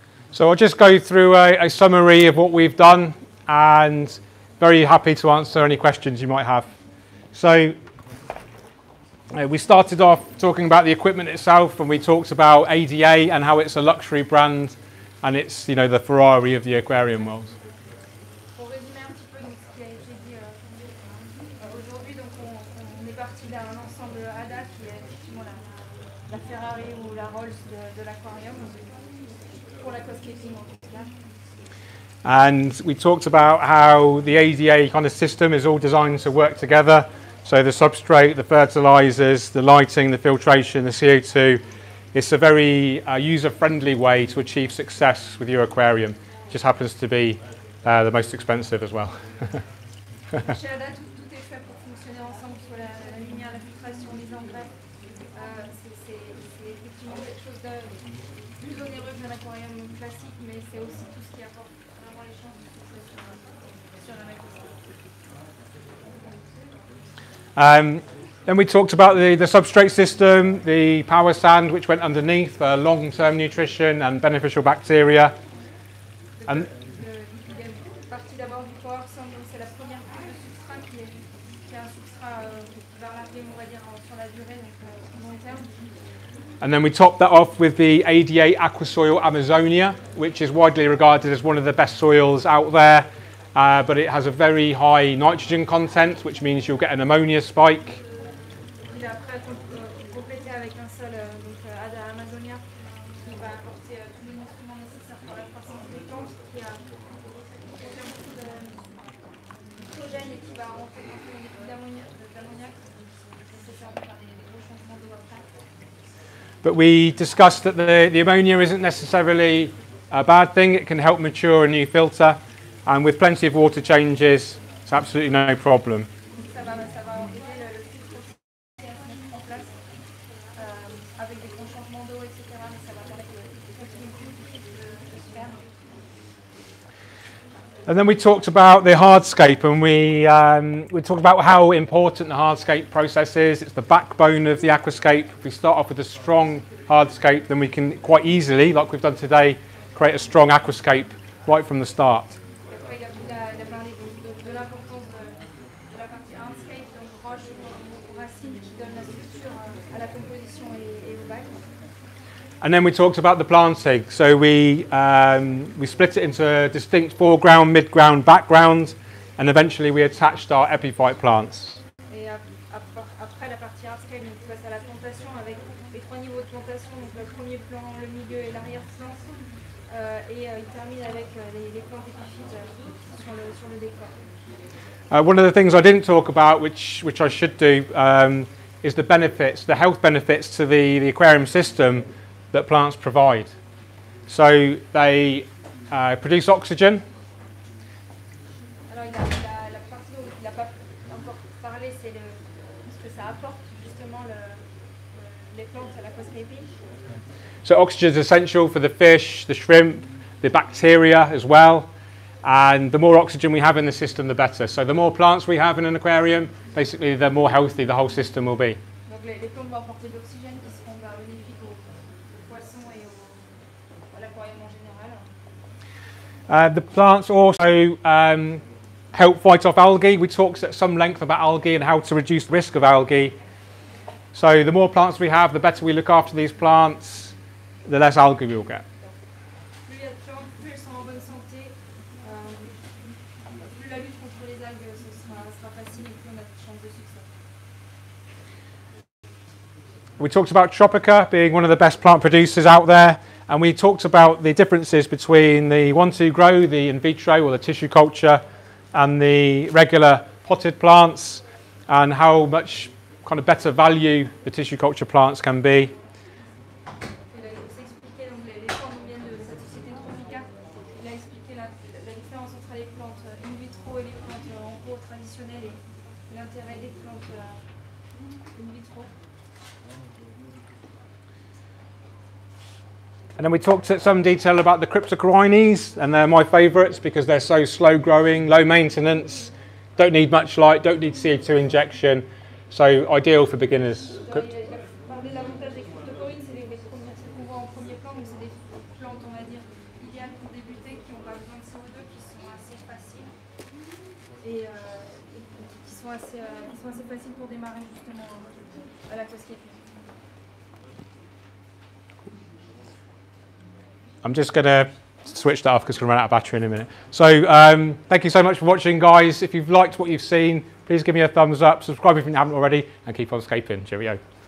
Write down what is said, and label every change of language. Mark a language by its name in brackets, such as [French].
[English] So I'll just go through a summary of what we've done, and very happy to answer any questions you might have. So we started off talking about the equipment itself, and we talked about ADA and how it's a luxury brand, and it's, you know, the Ferrari of the aquarium world. [French] Pour résumer un petit peu donc, ce qui a été dit aujourd'hui, donc on est parti d'un ensemble ADA qui est effectivement la Ferrari ou la Rolls de l'aquarium, pour l'aquascaping en tout cas. [English] And we talked about how the ADA kind of system is all designed to work together. So the substrate, the fertilizers, the lighting, the filtration, the CO2. It's a very user-friendly way to achieve success with your aquarium. It just happens to be the most expensive as well. [French] Chez ADA, tout est fait pour fonctionner ensemble sur la lumière, la filtration, les engrais. C'est effectivement quelque chose de plus onéreux qu'un aquarium classique, mais c'est aussi tout ce qui apporte vraiment les chances de succès sur un aquascape. [English] Then we talked about the substrate system, the power sand which went underneath for long-term nutrition and beneficial bacteria. And [French] Il y a une partie d'abord du power sand, donc c'est la première couche de substrat qui est un substrat qui va arriver, on va dire, sur la durée, donc long terme. [English] And then we topped that off with the ADA Aqua Soil Amazonia, which is widely regarded as one of the best soils out there, but it has a very high nitrogen content, which means you'll get an ammonia spike. [French] Il a après complété avec un sol donc ADA Amazonia qui va apporter tous les nutriments nécessaires pour la croissance des plantes, qui a beaucoup de nitrogène et qui va rentrer dans les flux d'ammoniac nécessaires pour faire des gros changements d'eau après. [English] But we discussed that the ammonia isn't necessarily a bad thing. It can help mature a new filter, and with plenty of water changes, it's absolutely no problem. [French] Ça va aider le filtre aussi à se mettre en place avec des gros changements d'eau, etc. Mais ça va permettre de continuer de se faire. [English] And then we talked about the hardscape, and we talked about how important the hardscape process is. It's the backbone of the aquascape. If we start off with a strong hardscape, then we can quite easily, like we've done today, create a strong aquascape right from the start. [French] Après, il a parlé de l'importance de la partie hardscape, donc roche ou racines qui donnent la structure à la composition et au bac. [English] And then we talked about the planting. So we split it into distinct foreground, midground, background, and eventually we attached our epiphyte plants. [French] Et après la partie hardscape, donc on passe à la plantation avec les trois niveaux de plantation, donc le premier plan, le milieu et l'arrière-plan. Et il termine avec les plantes épiphytes sur le décor. [English] One of the things I didn't talk about, which I should do, is the benefits, the health benefits to the aquarium system that plants provide. So they produce oxygen. [French] Alors la partie dont il n'a pas encore parlé, c'est ce que ça apporte justement les plantes à l'aquascaping. [English] So oxygen is essential for the fish, the shrimp, the bacteria as well. And the more oxygen we have in the system, the better. So the more plants we have in an aquarium, basically the more healthy the whole system will be. [French] Donc les plantes vont apporter de l'oxygène qui seront bénéfiques aux poissons et à l'aquarium en général. [English] The plants also help fight off algae. We talked at some length about algae and how to reduce the risk of algae. So the more plants we have, the better we look after these plants, the less algae we'll get. [French] Plus il y a de plantes, plus elles sont en bonne santé, plus la lutte contre les algues sera facile et plus on a de chances de succès. [English] We talked about Tropica being one of the best plant producers out there, and we talked about the differences between the 1-2 grow, the in vitro or the tissue culture, and the regular potted plants, and how much kind of better value the tissue culture plants can be. [French] Il a expliqué donc les plantes viennent de cette société Tropica. Il a expliqué la différence entre les plantes in vitro et les plantes en pot traditionnelles et l'intérêt des plantes in vitro. [English] And then we talked at some detail about the cryptocorynes, and they're my favourites because they're so slow growing, low maintenance, don't need much light, don't need CO2 injection, so ideal for beginners. [French] Il a parlé de l'avantage des cryptocorynes, c'est celles qu'on voit en premier plan, donc c'est des plantes, on va dire, idéales pour débuter, qui n'ont pas besoin de CO2, qui sont assez faciles et qui sont assez faciles pour démarrer justement à l'aquascaping. [English] I'm just going to switch that off because we're going to run out of battery in a minute. So thank you so much for watching, guys. If you've liked what you've seen, please give me a thumbs up, subscribe if you haven't already, and keep on scaping. Cheerio.